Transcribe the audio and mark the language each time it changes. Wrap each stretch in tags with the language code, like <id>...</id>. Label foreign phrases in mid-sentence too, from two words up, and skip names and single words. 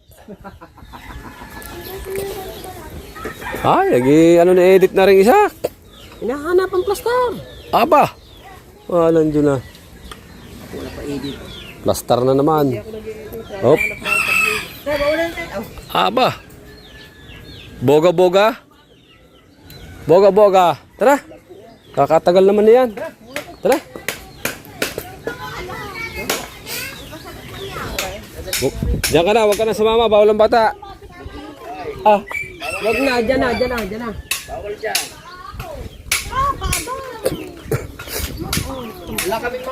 <tl>Ay, lagi ano na-edit na rin isa. Hinahanap ang plaster. Aba! Walang dyan na. Wala pa edit. Plaster na naman. Hop. Aba! Boga-boga. Boga-boga. Tara. Kakatagal naman na yan. Tara. Diyan ka na, huwag ka na sumama. Bawal ang bata. Wag na, dyan na. Bawal dyan. Wala kami mga...</tl>